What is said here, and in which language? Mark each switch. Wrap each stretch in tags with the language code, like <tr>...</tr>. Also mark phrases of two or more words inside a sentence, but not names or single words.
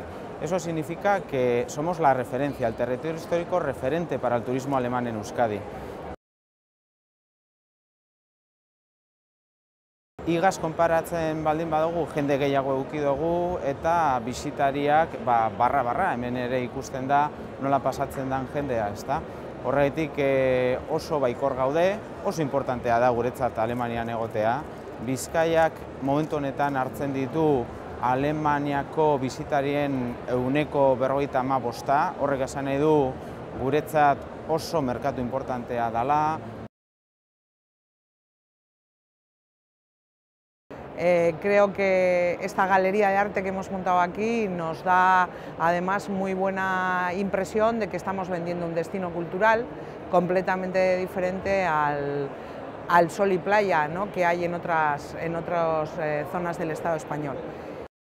<es>Eso significa que somos la referencia, el territorio histórico referente para el turismo alemán en Euskadi.</es> <eu>Igaz konparatzen baldin badugu, jende gehiago eduki dugu eta bisitariak barra hemen ere ikusten da nola pasatzen den jendea, ezta? Horregatik oso baikor gaude, oso importantea da guretzat Alemanian egotea. Bizkaiak momentu honetan hartzen ditu Alemaniako bisitarien 95%, horrek esan nahi du guretzat oso merkatu importantea dela.</eu> <es>Creo que esta galería de arte que hemos montado aquí nos da además muy buena impresión de que estamos vendiendo un destino cultural completamente diferente al sol y playa, ¿no?, que hay en otras zonas del Estado español.</es>